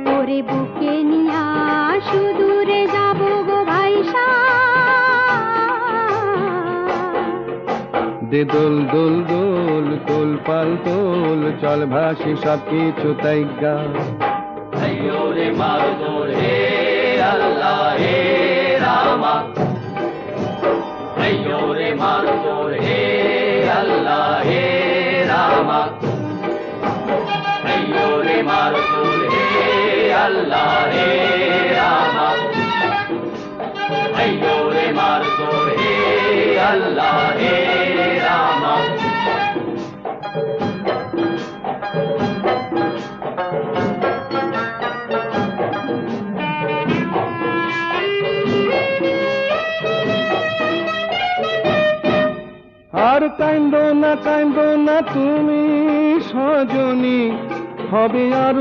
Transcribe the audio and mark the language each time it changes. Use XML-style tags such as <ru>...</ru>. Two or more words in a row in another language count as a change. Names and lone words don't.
<bn>ওরে বুকে নিয়া সুদূরে যাব গো ভাইসা দে দোল দোল দোল তোল পাল তোল চল ভাসি সব কিছু তাই গা</bn> <hi>अयो रे मारो जोर हे अल्लाह हे रामा अयो रे मारो जोर हे अल्लाह हे रामा अयो रे मारो जोर हे अल्लाह हे रामा अयो रे मारो जोर हे अल्लाह हे रामा</hi> <bn>আর কান্দো না তুমি সজনী হবে আরো</bn>